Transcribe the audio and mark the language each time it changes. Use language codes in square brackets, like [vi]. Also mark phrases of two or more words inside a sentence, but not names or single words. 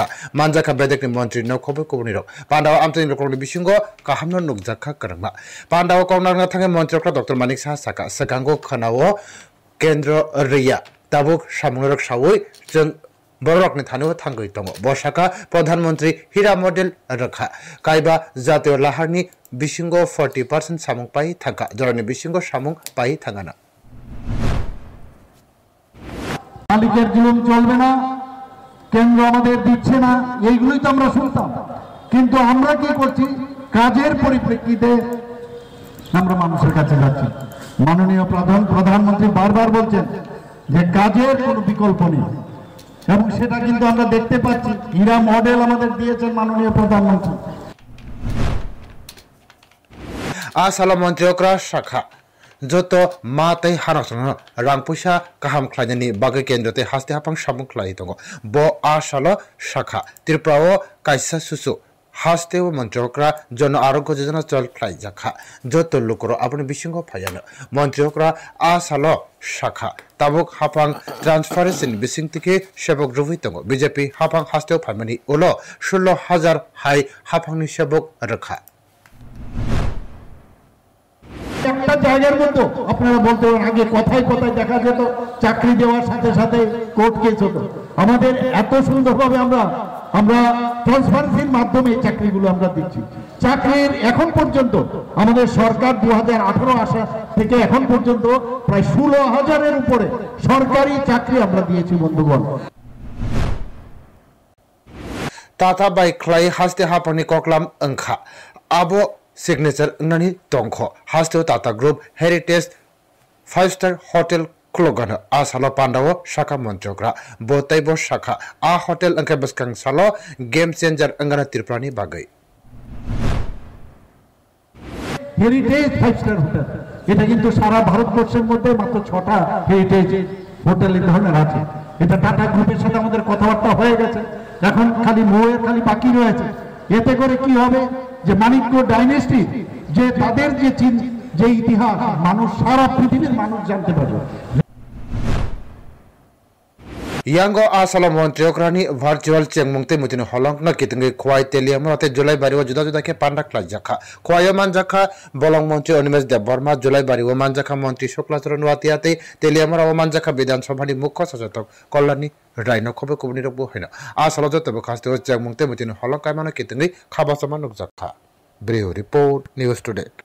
[trp] मानजाखा बेदेकनि मंत्री न खबे कुबनिरक पांडाव आमतनि लोकनि बिसिंगो काहामनो नुकजाखा करंगा पांडाव कौनारना थांगे मंत्रक्रा डॉक्टर मानिक साहा साका सकांगो खनावो केंद्र रिया ताबुक सामुरक सावै जों बरकनि थानो थांगै दङ बसाका प्रधानमंत्री हीरा मॉडल रखा कायबा जातीय लाहारनि बिसिंगो 40% सामुं पाइ थांगा जरानि बिसिंगो सामुं पाइ थांगाना [bn] মালিকের জুলুম চলবে না কেন্দ্র আমাদের দিচ্ছে না এইগুলোই তো আমরা শুনতাম কিন্তু আমরা কি করছি কাজের পরিপ্রেক্ষিতে আমরা মানুষের কাছে যাচ্ছি মাননীয় প্রধানমন্ত্রী বারবার বলছেন যে কাজের কোনো বিকল্প নেই এবং সেটা কিন্তু আমরা দেখতে পাচ্ছি হীরা মডেল আমাদের দিয়েছেন মাননীয় প্রধানমন্ত্রী [trp] आसाला मंत्रियों शाखा जत मातै हानासन रां पैसा काहाम ख्लायनायनि बागै केन्द्रते हास्ते हाफां सामुं ख्लाय दङ ब आसाला शाखा त्रिपुराओ कायसा सुसु हास्ते मंत्रियों जन आरोग्य योजना चल ख्लाय जाखा जत लोकर अपने बिसिंगो फायानो मंत्रियों आसाला शाखा ताबुक हाफां ट्रांसफारेशन बिसिंगतिके सेबक रुबुइ दङ बीजेपी हाफां हास्ते फायमानि उलो 16,000 हाय हाफांनि सेबक रखा [bn] একটা জায়গার মতো আপনারা বলতে আগে কথায় কথায় দেখা যেত চাকরি দেওয়ার সাথে সাথে কোর্ট কেস হতো আমাদের এত সুন্দরভাবে আমরা ট্রান্সফারেন্সির মাধ্যমে চাকরিগুলো আমরা দিচ্ছি চাকরির এখন পর্যন্ত আমাদের সরকার 2018 আসা থেকে এখন পর্যন্ত প্রায় 16,000 এর উপরে সরকারি চাকরি আমরা দিয়েছি বন্ধুগণ [trp] टाटा बाइक ख्लाय हास्ते हाफांनि कक्लाम अंखा आबो सिग्नेचर ननि तंखो हास्ते टाटा ग्रुप [en] heritage 5-star hotel [trp] क्लोगन आसाला पांडाव शाखा मंत्रक्रा बोतैबो शाखा आ होटल अंके बसकां सालो [en] game changer [trp] अंगना त्रिपुरानि बागै [en] heritage 5-star hotel [bn] এটা কিন্তু সারা ভারতবর্ষের মধ্যে মাত্র 6টা হেরিটেজ হোটেল এই ধরনের আছে এটা টাটা গ্রুপের সাথে আমাদের কথাবার্তা হয়ে গেছে এখন খালি মোয়ের খালি বাকি রয়েছে এতে করে কি হবে যে মানিক্য ডাইনেস্টি যে তাদের যে ইতিহাস মানুষ সারা পৃথিবীর মানুষ জানতে পারবে [trp] यांगो आसाला मंत्रियों भार्चुअल चेंगमुंगते मुतिनो हलंगना कितंगे खोय तेलियामते जुलाई बारिवा जुदा जुदा के पांडा क्लाजाखा खोय मानजाखा बलंग मंत्री अनिमेश देबबर्मा जुलाई बारिवा मानजाखा मंत्री शुक्लाचरण वातियाते तेलियामरा मानजाखा विधानसभानि मुख्य सचेतक कल्याणी रायनो खबे कुबनि रबो हैना आसाला जतबो खास्ते चेंगमुंगते मुतिनो हलंग कायमाना कितंगे खाबासमा नुकजाखा ब्रेव रिपोर्ट न्यूज़ टुडे।